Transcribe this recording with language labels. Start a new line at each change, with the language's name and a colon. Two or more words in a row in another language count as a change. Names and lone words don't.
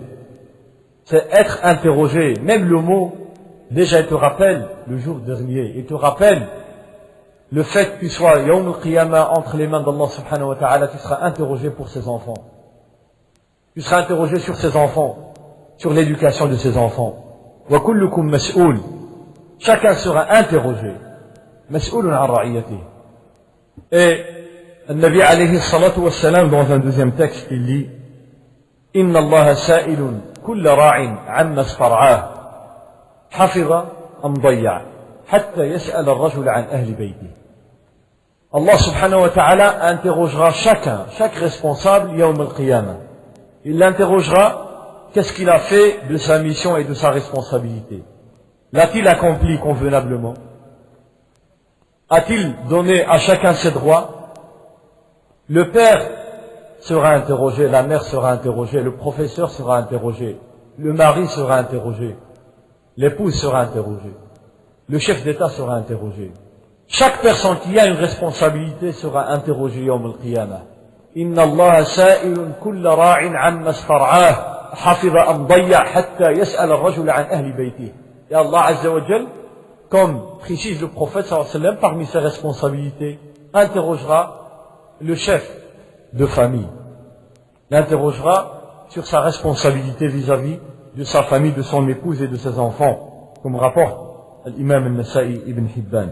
French: C'est être interrogé. Même le mot, déjà il te rappelle le jour dernier, il te rappelle le fait que tu sois
Arabic: يوم القيامة
French: entre les mains d'Allah
Arabic: سبحانه وتعالى,
French: tu seras interrogé pour ses enfants. Tu seras interrogé sur ses enfants, sur l'éducation de ses enfants.
Arabic: وكلكم مسؤول.
French: Chacun sera interrogé.
Arabic: مسؤول عن رعيته.
French: Et le Nabi
Arabic: عليه الصلاة والسلام,
French: dans un deuxième texte, il dit,
Arabic: إن الله سائل كل راع عما استرعاه حفظ أم ضيع حتى يسأل الرجل عن أهل بيته.
French: Allah
Arabic: سبحانه وتعالى
French: interrogera chaque responsable
Arabic: يوم القيامة.
French: Il l'interrogera. Qu'est-ce qu'il a fait de sa mission et de sa responsabilité? L'a-t-il accompli convenablement? A-t-il donné à chacun ses droits? Le père sera interrogé, la mère sera interrogée, le professeur sera interrogé, le mari sera interrogé, l'épouse sera interrogée, le chef d'État sera interrogé. Chaque personne qui a une responsabilité sera interrogée
Arabic: يوم القيامة. إن الله سائل كل راع عما استرعاه حفظ أم ضيع حتى يسأل الرجل عن أهل بيته.
French: Et
Arabic: الله عز وجل,
French: comme précise le prophète
Arabic: صلى الله عليه وسلم,
French: parmi ses responsabilités, interrogera le chef de famille. L'interrogera sur sa responsabilité vis-à-vis de sa famille, de son épouse et de ses enfants, comme rapporte l'imam al-Nasa'i ibn Hibban.